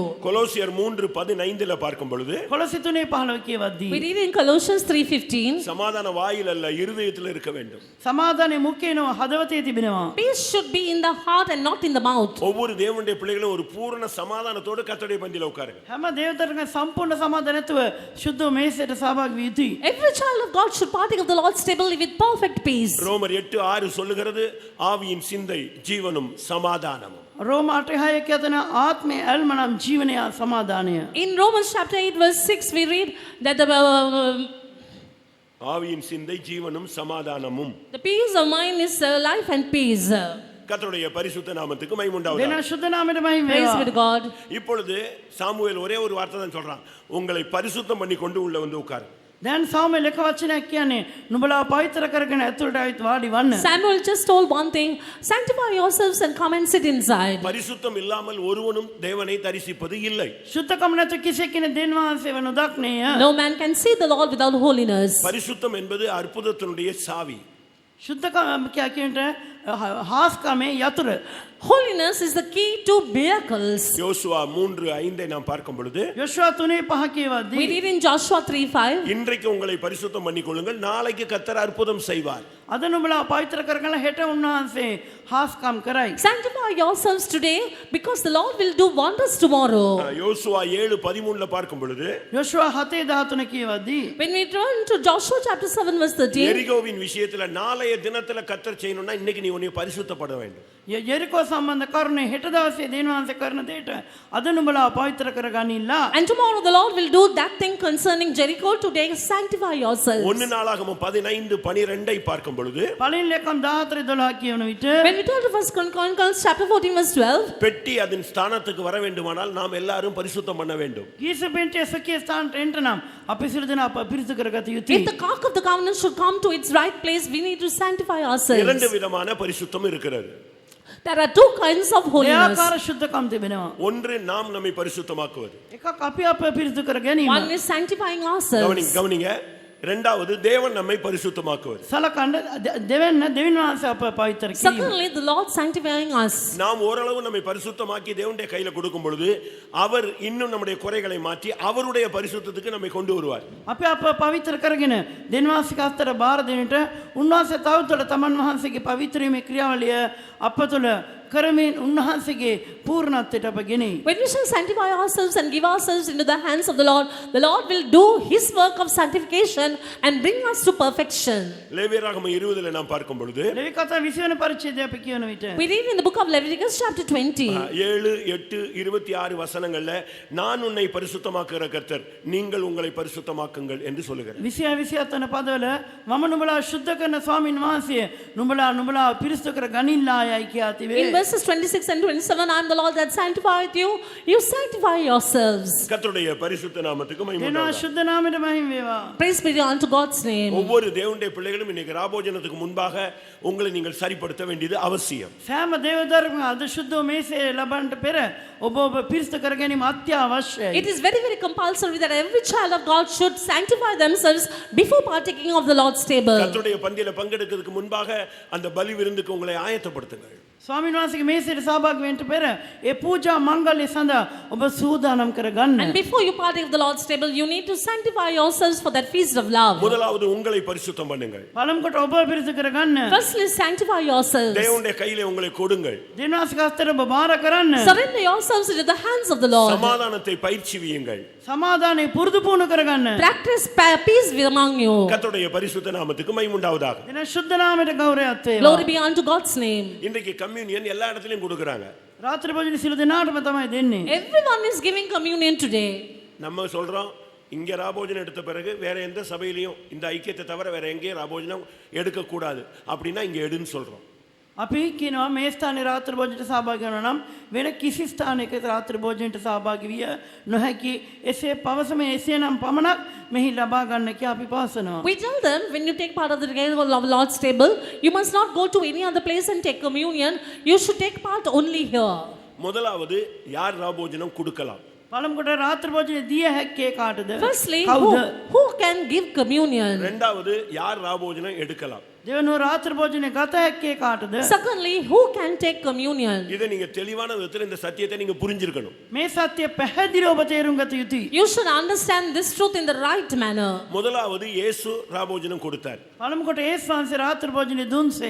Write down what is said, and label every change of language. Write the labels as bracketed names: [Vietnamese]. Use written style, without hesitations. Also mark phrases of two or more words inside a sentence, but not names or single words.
[Tamil] கொலோசியர் 3:15 பார்க்கும் பொழுது [Sinhala] කොලොසි 3:15 කියවද්දී [English] We read in Colossians 3:15, [Tamil] சமாதான வாயில் அல்ல இருதயத்தில் இருக்க வேண்டும். [Sinhala] සමාදානය මුඛේනෝ හදවතේ තිබෙනවා. [English] peace should be in the heart and not in the mouth. [Tamil] ஒவ்வொரு தேவனுடைய பிள்ளைகளும் ஒரு பூரண சமாதானத்தோடு கர்த்தருடைய பந்தியில உட்காருங்க. [Sinhala] හැම දේවදරක සම්පූර්ණ සමාදානය තුව සුද්ධ මේසයට සහභාගී විය යුතුයි. [English] Every child of God should partake of the Lord's table with perfect peace. [Tamil] ரோமர் 8:6 சொல்லுகிறது, ஆவியின் சிந்தை ஜீவனும் சமாதானமும். [Sinhala] රෝම 8:6 කියතන ආත්මේ ඇල්ම නම් ජීවනය සමාදානය. [English] In Romans chapter 8 verse 6 we read that [Tamil] ஆவியின் சிந்தை ஜீவனும் சமாதானமும். [English] the peace of mind is life and peace. [Tamil] கர்த்தருடைய பரிசுத்த நாமத்துக்கு [Sinhala] දෙන [Tamil] மகிமை [Sinhala] ශුද්ධ නාමයට මහිම [English] Praise be [Sinhala] වේවා. [English] to God. [Tamil] இப்பொழுது சாமுவேல் ஒரே ஒரு வார்த்தை தான் சொல்றான், உங்களை பரிசுத்தம் பண்ணி கொண்டு உள்ள வந்து உட்காரு. [Sinhala] දැන් සාමුවෙල් එක වචනයක් කියන්නේ නුඹලා පවිත්‍ර කරගෙන ඇතුළට ආවිත් වාඩි වන්න. [English] Samuel just told one thing, sanctify yourselves and come and sit inside. [Tamil] பரிசுத்தம் இல்லாமல் ஒருவனும் தேவனை தரிசிப்பது இல்லை. [Sinhala] ශුද්ධකම නැතු කිසි කෙනෙක් දෙවියන් වහන්සේව නොදක්නේය. [English] No man can see the Lord without holiness. [Tamil] பரிசுத்தம் என்பது அற்புதத்தினுடைய சாவி. [Sinhala] ශුද්ධකම කියනට හාස්කමේ යතුරු. [English] Holiness is the key to miracles. [Tamil] யோசுவா 3:5 நாம் பார்க்கும் பொழுது, [Sinhala] යොෂුවා 3:5 [English] We [Sinhala] කියවද්දී [English] read in Joshua 3:5, [Tamil] இன்றைக்கு உங்களை பரிசுத்தம் பண்ணி கொள்ளுங்கள், நாளைக்கு கர்த்தர் அற்புதம் செய்வார். [Sinhala] අද නුඹලා පවිත්‍ර කරගෙන හෙට උන්වහන්සේ හාස්කම් කරයි. [English] sanctify yourselves today because the Lord will do wonders tomorrow. [Tamil] யோசுவா 7:13 பார்க்கும் பொழுது, [Sinhala] යොෂුවා 7:13 කියවද්දී [English] When we turn to Joshua chapter 7 verse 13, [Tamil] எரிகோவின் விஷயத்துல நாளைய தினத்துல கர்த்தர் செய்யணும்னா இன்னைக்கு நீ உன்னை பரிசுத்தப்பட வேண்டும். [Sinhala] යෙරිකෝ සම්බන්ධ කරුණේ හෙට දවසේ දෙවියන් වහන්සේ කරන දෙයට අද නුඹලා පවිත්‍ර කරගනින්නලා. [English] and tomorrow the Lord will do that thing concerning Jericho. Today sanctify yourselves. [Tamil] 1 நாளாகமம் 15:12 பார்க்கும் பொழுது, [Sinhala] පළවෙනි ලේකම් 14:12 කියවන විට [English] When we turn to 1 Chronicles chapter 14 verse 12, [Tamil] பெட்டி அதன் ஸ்தானத்துக்கு வர வேண்டுமானால் நாம் எல்லாரும் பரிசுத்தம் பண்ண வேண்டும். [Sinhala] ගීස පෙන්ටේ සකිය ස්ථානට එන්න නම් අපි සියලු දෙනා පිරිසිදු කරගත [English] if [Sinhala] යුතුයි. [English] the ark of the covenant should come to its right place, we need to sanctify [Tamil] இரண்டு [English] ourselves. [Tamil] விதமான பரிசுத்தம் இருக்கிறது. [English] There are two kinds of holiness. [Sinhala] දෙආකාර ශුද්ධකම් තිබෙනවා. [Tamil] ஒன்று நாம் நம்மை பரிசுத்தமாக்குவது. [Sinhala] එකක් අපි අප පිරිසිදු කර ගැනීම. [English] One is sanctifying ourselves. [Tamil] கவனிங்க. இரண்டாவது தேவன் நம்மை பரிசுத்தமாக்குவது. [Sinhala] සලකන්න දෙවෙන්න දෙවියන් වහන්සේ අප පවිත්‍ර කිරීම. [English] Secondly, the Lord sanctifying us. [Tamil] நாம் ஓரளவு நம்மை பரிசுத்தமாக்கி தேவனுடைய கையில கொடுக்கும் பொழுது அவர் இன்னும் நம்முடைய குறைகளை மாற்றி அவருடைய பரிசுத்தத்துக்கு நம்மை கொண்டு வருவார். [Sinhala] අපි අප පවිත්‍ර කරගෙන දෙවියන් වහන්සේගේ අතර බාර දෙන්නට උන්වහන්සේ තවදුරට තමන් වහන්සේගේ පවිත්‍රීමේ ක්‍රියාවලිය අප තුළ කරමින් උන්වහන්සේගේ පූර්ණත්වයට අප ගෙනෙයි. [English] When we shall sanctify ourselves and give ourselves into the hands of the Lord will do His work of sanctification and bring us to perfection. [Tamil] லேவியராகமம் 20 நாம் பார்க்கும் பொழுது, [Sinhala] ලෙවි කතා 20 වෙනි පරිච්ඡේදය අපි කියවන විට [English] We read in the book of Leviticus chapter 20. [Tamil] 7, 8, 26 வசனங்கள்ல நான் உன்னை பரிசுத்தமாக்குகிற கர்த்தர், நீங்கள் உங்களை பரிசுத்தமாக்குங்கள் என்று சொல்லுகிறார். [Sinhala] 27 වෙනි පදවල මම නුඹලා ශුද්ධ කරන ස්වාමීන් වහන්සේ නුඹලා පිරිසිදු කර ගනින්නලායයි කියා තිබේ. [English] In verses 26 and 27, I am the Lord that sanctified you. You sanctify yourselves. [Tamil] கர்த்தருடைய பரிசுத்த நாமத்துக்கு மகிமை [Sinhala] දෙනවා [Tamil] உண்டாவதாக. [Sinhala] ශුද්ධ නාමයට මහිම වේවා. [English] Praise be unto God's name. [Tamil] ஒவ்வொரு தேவனுடைய பிள்ளைகளும் இன்னைக்கு ராபோஜனத்துக்கு முன்பாக உங்களை நீங்கள் சரிப்படுத்த வேண்டியது அவசியம். [Sinhala] සෑම දේවදරුවම අද ශුද්ධ මේසේ ලබන්නට පෙර ඔබ පිරිසිදු කර ගැනීම අත්‍යවශ්‍යයි. [English] It is very, very compulsory that every child of God should sanctify themselves before partaking of the Lord's table. [Tamil] கர்த்தருடைய பந்தியில பங்கெடுக்கிறதுக்கு முன்பாக அந்த பலி விருந்துக்கு உங்களை ஆயத்தப்படுத்துங்கள். [Sinhala] ස්වාමීන් වහන්සේගේ මේසයට සහභාගී වෙන්න පෙර ඒ පූජා මංගල්‍ය සඳහා ඔබ සූදානම් කරගන්න. [English] And before you partake of the Lord's table, you need to sanctify yourselves for that feast of love. [Tamil] முதலாவது உங்களை பரிசுத்தம் பண்ணுங்கள். [Sinhala] පළමු කොට ඔබ පිරිසිදු කරගන්න. [English] Firstly, sanctify yourselves. [Tamil] தேவனுடைய கையிலே உங்களை கொடுங்கள். [Sinhala] දෙවියන්ගේ හස්තයට ඔබ බාර කරන්න. [English] Surrender yourselves into the hands of the Lord. [Tamil] சமாதானத்தை பயிற்சிவியுங்கள். [Sinhala] සමාදානය පුරුදු පුහුණු කරගන්න. [English] Practice peace among you. [Tamil] கர்த்தருடைய பரிசுத்த நாமத்துக்கு மகிமை உண்டாவதாக. [Sinhala] දෙන ශුද්ධ නාමයට ගෞරවයක් වේවා. [English] Glory be unto God's name. [Tamil] இன்றைக்கு கம்யூனியன் எல்லா இடத்துலயும் கொடுக்கறாங்க. [Sinhala] රාත්‍රී භෝජන සිළු දෙනාටම තමයි දෙන්නේ. [English] Everyone is giving communion today. [Tamil] நம்ம சொல்றோம் இங்க ராபோஜனம் எடுத்த பிறகு வேற எந்த சபையிலையும் இந்த ஐக்கியத்தை தவிர வேற எங்கேயும் ராபோஜனம் எடுக்க கூடாது அப்படின்னா இங்க எடுன்னு சொல்றோம். [Sinhala] අපි කියනවා මේ ස්ථානයේ රාත්‍රී භෝජනයට සහභාගී වෙනවා නම් වෙන කිසි ස්ථානයක රාත්‍රී භෝජනයට සහභාගී විය නොහැකි. එසේ පවසම එසේනම් පමණක් මෙහි ලබා ගන්න කියා අපි පවසනවා. [English] We tell them when you take part of the Lord's table, you must not go to any other place and take communion. You should take part only here. [Tamil] முதலாவது யார் ராபோஜனம் கொடுக்கலாம்? [Sinhala] පළමු කොට රාත්‍රී භෝජනය දිය හැක්කේ කාටද? [English] Firstly, [Sinhala] කවුද? [English] who can give communion? [Tamil] இரண்டாவது யார் ராபோஜனம் எடுக்கலாம்? [Sinhala] දෙවනුව රාත්‍රී භෝජනය ගත හැක්කේ කාටද? [English] Secondly, who can take communion? [Tamil] இதை நீங்க தெளிவான விதத்தில் இந்த சத்தியத்தை நீங்க புரிஞ்சிருக்கணும். [Sinhala] මේ සත්‍ය පැහැදිලිව ඔබ තේරුම් ගත යුතුයි. [English] You should understand this truth in the right manner. [Tamil] முதலாவது இயேசு ராபோஜனம் கொடுத்தார். [Sinhala] පළමු කොට ඒස් වහන්සේ රාත්‍රී භෝජනය දුන්සේක.